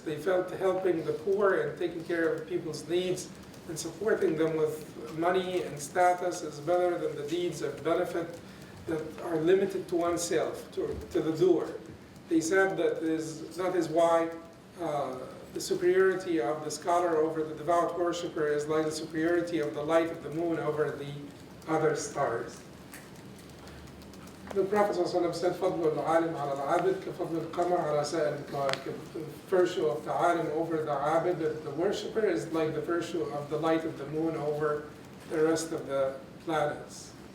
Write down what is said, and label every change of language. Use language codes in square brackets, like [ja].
[en] They felt helping the poor and taking care of people's needs and supporting them with money and status is better than the deeds of benefit that are limited to oneself, to the doer. They said that is why the superiority of the scholar over the devout worshipper is like the superiority of the light of the moon over the other stars. The Prophet ﷺ said, [ar] فَضْلُ الْعَالِمْ عَلَى الْعَابِدْ كَفَضْلُ الْقَمَرِ عَلى سَائِرِ الْكَوَاكِبِ. [en] The virtue of the alim over the abid, the worshipper, is like the virtue of the light of the moon over the rest of the planets.